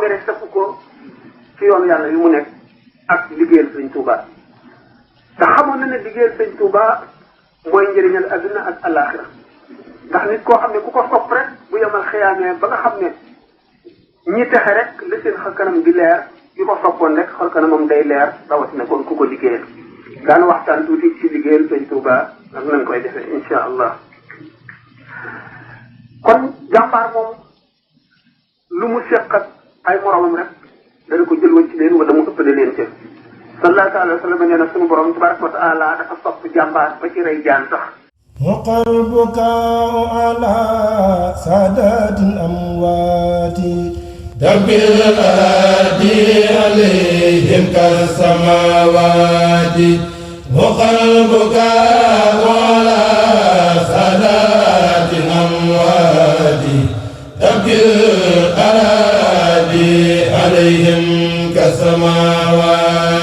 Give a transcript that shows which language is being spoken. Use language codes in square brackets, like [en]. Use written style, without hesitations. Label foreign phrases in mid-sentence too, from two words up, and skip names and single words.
[wo] mere safu ko ci yoon yàlla yu mu nekk ak liggéeyal sëñ Touba te xamoon na ne liggéeyal sëñ Touba mooy njëriñal adduna ak alaxira ndax nit koo xam ne ku ko sopp rek bu yemal xiyaamee ba nga xam ne ñi texe rek la seen xar kanam di leer ki ko soppoon rek xar kanamam day leer rawatina kon ku ko liggéeyal daan waxtaan tuuti ci liggéeyal sëñ Touba ak nañ koy defee [ar] إن شاء الله [wo] kon jàmbaar moom lu mu seq ak ay moromam rek dana ko jël ci leen wala mu ëppale leen ca [ar] صلى الله عليه وسلم [wo] nee na sunu borom [ar] تبارك وتعالى [wo] dafa sopp jàmbaar ba ci rey jaan sax [ar] وقلبك على سادات الأموات دبر الأدي عليهم كالسماوات وقلبك على سادات الأموات دبر الأدي عليهم كالسماوات